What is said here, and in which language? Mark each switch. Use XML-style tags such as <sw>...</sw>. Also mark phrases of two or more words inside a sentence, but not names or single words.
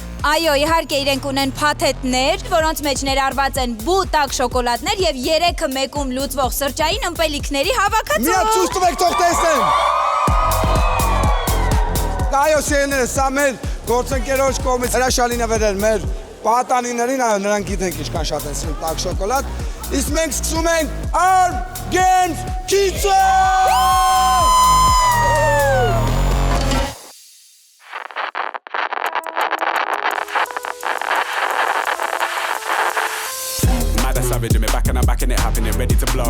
<hy>Այո, իհարկե իրենք ունեն փաթեթներ, որոնց մեջ ներառված են բուտակ շոկոլադներ եւ 3-ը մեկում լուծվող սրճային ըմպելիքների հավաքածու։ Մի հատ ցույց տվեք, թող տեսնեն։ Այո, սիրելիներս, սա մեր գործընկերոջ կողմից հրաշալի նվերներ մեր պատանիներին, այո, նրանք գիտենք ինչքան շատ են սիրում տաք շոկոլադ։ Իսկ մենք սկսում ենք Arm Games Kids-ը։</hy> <en>Savage in me back and I'm back in it happening, ready to blow.</en>